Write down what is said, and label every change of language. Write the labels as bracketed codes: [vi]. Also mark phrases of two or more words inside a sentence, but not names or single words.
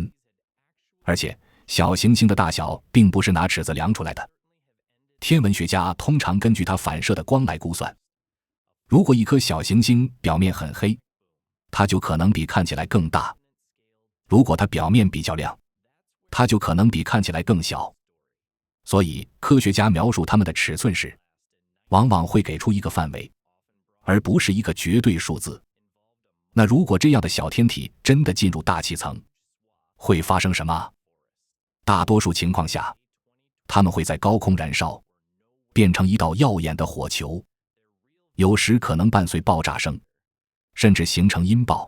[zh] 而且小行星的大小並不是拿尺子量出來的，天文学家通常根据它反射的光来估算。如果一顆小行星表面很黑，它就可能比看起来更大；如果它表面比較亮，它就可能比看起来更小。所以科学家描述它们的尺寸时，往往会給出一個範圍，而不是一個絕對數字。那如果這樣的小天體真的進入大氣層，會發生什麼？大多數情況下，它們會在高空燃燒，變成一道耀眼的火球，有時可能伴隨爆炸聲，甚至形成音爆。